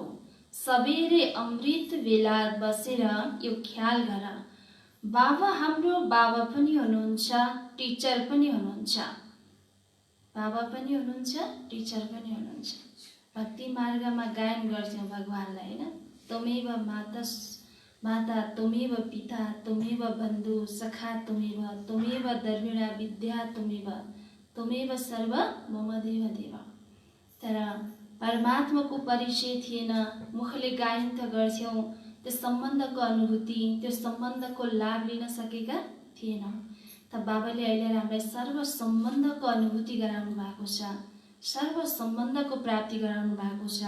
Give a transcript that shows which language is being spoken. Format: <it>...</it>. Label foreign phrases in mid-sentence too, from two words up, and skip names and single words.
<ne>सबैले अमृत बेला बसेर यो ख्याल गर, बाबा हाम्रो बाबा पनि हुनुहुन्छ, टिचर पनि हुनुहुन्छ। बाबा पनि हुनुहुन्छ, टिचर पनि हुनुहुन्छ। भक्ति मार्गमा गायन गर्थ्यौँ भगवानलाई, होइन?</ne> <sa>त्वमेव माता त्वमेव पिता त्वमेव बन्धु सखा त्वमेव, त्वमेव दर्विणा विद्या त्वमेव सर्व मम देव देव।</sa> <ne>तर परमात्माको परिचय थिएन, मुखले गायन त गर्थ्यौँ, त्यो सम्बन्धको अनुभूति, त्यो सम्बन्धको लाभ लिन सकेका थिएनौँ। त बाबाले अहिले हामीलाई सर्व सम्बन्धको अनुभूति गराउनु भएको छ, सर्व सम्बन्धको प्राप्ति गराउनु भएको छ।</ne>